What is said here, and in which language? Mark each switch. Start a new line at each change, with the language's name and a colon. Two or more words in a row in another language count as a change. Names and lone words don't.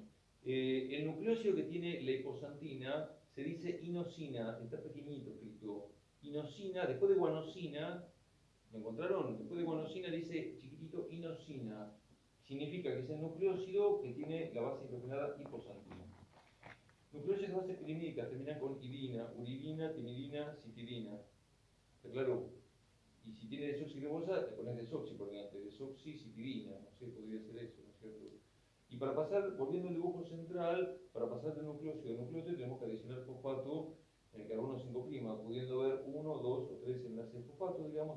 Spanish: El nucleósido que tiene la hiposantina se dice inosina, está pequeñito escrito. Inosina, después de guanosina, ¿lo encontraron? Después de guanosina dice chiquitito inosina. Significa que es el nucleósido que tiene la base hidrogenada hiposantina. Nucleósidos bases pirimídicas terminan con idina, uridina, timidina, citidina. ¿Está claro? Y si tiene desoxirribosa, le pones desoxi por delante, desoxicitidina, no sé, podría ser eso, ¿no es cierto? Y para pasar, volviendo al dibujo central, para pasar del nucleósido al nucleótido tenemos que adicionar fosfato en el carbono 5', pudiendo ver 1, 2 o 3 enlaces de fosfato, digamos.